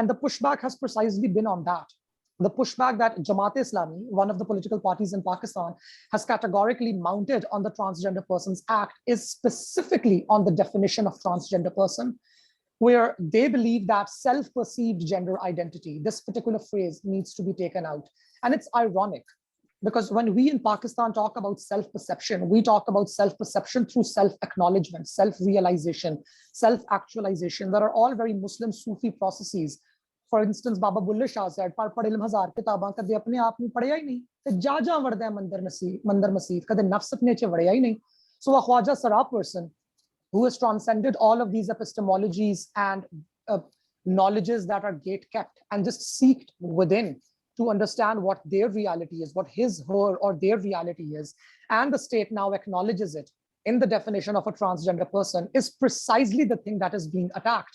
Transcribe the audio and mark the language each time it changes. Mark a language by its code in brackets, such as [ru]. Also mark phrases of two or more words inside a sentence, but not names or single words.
[en] And the pushback has precisely been on that. the pushback that Jamaat-e-Islami, one of the political parties in Pakistan, has categorically mounted on the Transgender Persons Act is specifically on the definition of transgender person, where they believe that self-perceived gender identity, this particular phrase, needs to be taken out. And it's ironic, because when we in Pakistan talk about self-perception, we talk about self-perception through self-acknowledgement, self-realization, self-actualization, that are all very Muslim Sufi processes. For instance, Baba Bulle Shah said, [pa] "پڑھ پڑھ علم ہزار کتاباں کدے اپنے آپ نوں پڑھیا ہی نہیں، تے جا جا وڑدا مندر مسجد کدے نفس اپنے چ وڑیا ہی نہیں." [en] So a khwajasira person who has transcended all of these epistemologies and knowledges that are gate kept and just seeked within to understand what their reality is, what his, her, or their reality is, and the state now acknowledges it in the definition of a transgender person, is precisely the thing that is being attacked.